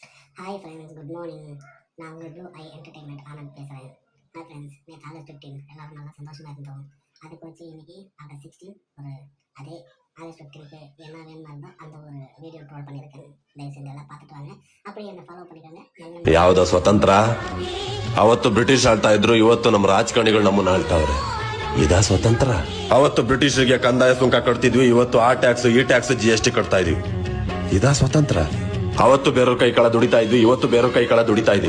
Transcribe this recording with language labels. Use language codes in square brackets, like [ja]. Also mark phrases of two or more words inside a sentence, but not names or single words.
[en] Hi friends, good morning. [ta] நான் உங்களோட ஐ என்டர்டெயின்மெண்ட் ஆனந்த் பேசுகிறேன். [en] Hi friends, [ta] நேற்று ஆகஸ்ட் 15 எல்லாரும் நல்லா சந்தோஷமாக இருந்தோம். அதுக்கு வச்சு இன்னைக்கு ஆகஸ்ட் 16 ஒரு அதே ஆகஸ்ட் 15க்கு என்ன வேணுமா இருந்தோ அந்த ஒரு வீடியோ ட்ரோல் பண்ணியிருக்கேன். தயவு செஞ்சு எல்லாம் பார்த்துட்டு வாங்க, அப்படியே என்ன ஃபாலೋ பண்ணிக்கோங்க. [kn] ಯಾವ್ದೋ ಸ್ವತಂತ್ರ ಅವತ್ತು ಬ್ರಿಟಿಷ್ ಆಳ್ತಾ ಇದ್ರು, ಇವತ್ತು ನಮ್ಮ ರಾಜಕಾರಣಿಗಳು ನಮ್ಮನ್ನ ಆಳ್ತಾವ್ರೆ. ಇದಾ ಸ್ವತಂತ್ರ? ಅವತ್ತು ಬ್ರಿಟಿಷರಿಗೆ ಕಂದಾಯ ಸುಂಕ ಕಟ್ತಿದ್ವಿ, ಇವತ್ತು ಆ ಟ್ಯಾಕ್ಸ್ ಈ ಟ್ಯಾಕ್ಸ್ GST ಕಟ್ತಾ ಇದೀವಿ. ಇದಾ ಸ್ವತಂತ್ರ? ಅವತ್ತು ಬೇರೆಯವ್ರ ಕೈ ಕೆಳ ದುಡಿತಾ ಇದ್ವಿ, ಇವತ್ತು ಬೇರೆಯವ್ರ ಕೈ ಕೆಳ ದುಡಿತಾ ಇದೀವಿ.